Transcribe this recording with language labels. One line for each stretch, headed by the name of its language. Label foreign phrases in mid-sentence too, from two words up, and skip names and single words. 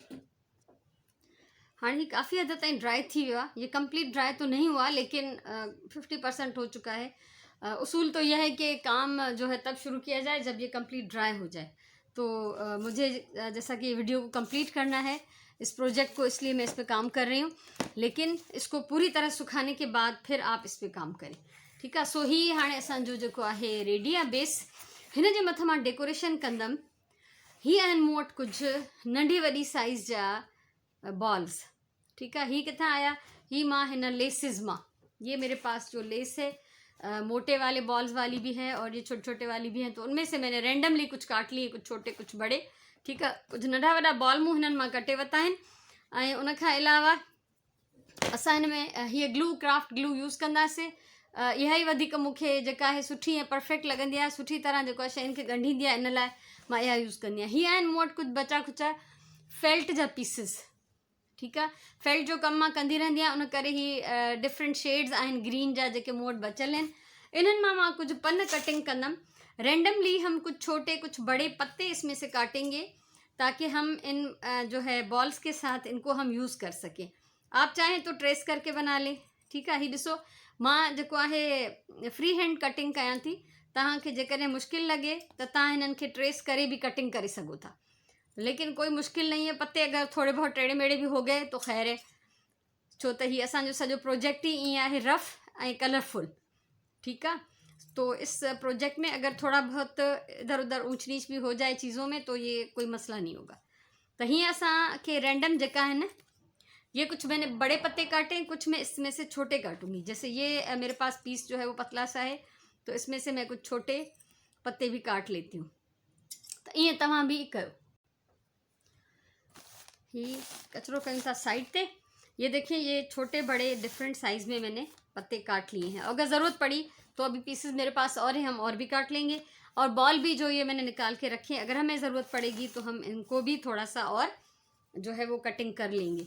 Sindhi: हाँ ही काफ़ी हद ताईं ड्राई थी वियो आहे।
Urdu: یہ
English: complete dry
Urdu: تو نہیں ہوا، لیکن 50% ہو چکا ہے. اصول تو یہ ہے کہ کام جو ہے تب شروع کیا جائے جب یہ
English: complete dry
Urdu: ہو جائے. تو مجھے جیسا کہ ویڈیو کو کمپلیٹ کرنا ہے اس پروجیکٹ کو، اس لیے میں اس پر کام کر رہی ہوں، لیکن اس کو پوری طرح سکھانے کے بعد پھر آپ اس پر کام کریں. ٹھیک ہے.
Sindhi: सो ही हाणे असांजो जेको आहे रेडी आहे बेस। हिन जे मथां मां डेकोरेशन कंदमि। ही आहिनि मूं वटि कुझु नंढी वॾी साइज़ जा बॉल्स।
Urdu: ٹھیک ہے.
Sindhi: ही कितना आया, ही माँ हिन लेसिस माँ,
Urdu: یہ میرے پاس جو لیس ہے موٹے والے بالز والی بھی ہے اور یہ چھوٹے چھوٹے والی بھی ہیں، تو ان میں سے میں نے رینڈملی کچھ کاٹ لیے، کچھ چھوٹے کچھ بڑے. ٹھیک ہے.
Sindhi: कुछ नंढा वॾा बॉल मूं हिननि मां कटे वरिता आहिनि। ऐं उन खां अलावा असां हिन में हीअ ग्लू,
English: craft glue
Sindhi: यूज़ कंदासीं। इहा ई वधीक मूंखे जेका आहे सुठी ऐं परफेक्ट लॻंदी आहे, सुठी तरह जेको आहे शयुनि खे ॻंढींदी आहे, इन लाइ मां इहा यूज़ कंदी आहियां। हीअ आहिनि मूं वटि कुझु बचा खुचा फेल्ट जा पीसिस।
Urdu: ٹھیک ہے.
Sindhi: फेल्ट जो कम मां कंदी रहंदी आहियां, उन करे ही
English: different shades
Sindhi: आहिनि ग्रीन जा जेके मूं वटि बचियल आहिनि। इन्हनि मां कुछ पन कटिंग कंदमि।
Urdu: رینڈملی ہم کچھ چھوٹے کچھ بڑے پتے اس میں سے کاٹیں گے، تاکہ ہم ان جو ہے بالز کے ساتھ ان کو ہم یوز کر سکیں. آپ چاہیں تو ٹریس کر کے بنا لیں. ٹھیک ہے.
Sindhi: ही ॾिसो मां जेको आहे
English: free hand cutting
Sindhi: कयां थी। तव्हांखे जेकॾहिं मुश्किल लगे तो तव्हां हिननि खे ट्रेस करे भी कटिंग करे सघो था,
Urdu: لیکن کوئی مشکل نہیں ہے. پتے اگر تھوڑے بہت ٹیڑھے میڑھے بھی ہو گئے تو خیر ہے,
Sindhi: छो त हीअ असांजो सॼो प्रोजेक्ट ही ईअं आहे रफ ऐं कलरफुल।
Urdu: ٹھیک ہے، تو اس پروجیکٹ میں اگر تھوڑا بہت ادھر ادھر اونچ نیچ بھی ہو جائے چیزوں میں تو یہ کوئی مسئلہ نہیں ہوگا.
Sindhi: तो हीअं असांखे रैंडम जेका है ना,
Urdu: یہ کچھ میں نے بڑے پتے کاٹے، کچھ میں اس میں سے چھوٹے کاٹوں گی. جیسے یہ میرے پاس پیس جو ہے وہ پتلا سا ہے، تو اس میں سے میں کچھ چھوٹے پتے بھی کاٹ لیتی ہوں.
Sindhi: तो ईअं तव्हां भी कयो। ही कचरो कयूं था साइड ते।
Urdu: یہ دیکھیے، یہ چھوٹے بڑے
English: different size
Urdu: میں میں نے پتے کاٹ لیے ہیں. اگر ضرورت پڑی تو ابھی پیسز میرے پاس اور ہیں، ہم اور بھی کاٹ لیں گے. اور بال بھی جو یہ میں نے نکال کے رکھے ہیں، اگر ہمیں ضرورت پڑے گی تو ہم ان کو بھی تھوڑا سا اور جو ہے وہ کٹنگ کر لیں گے.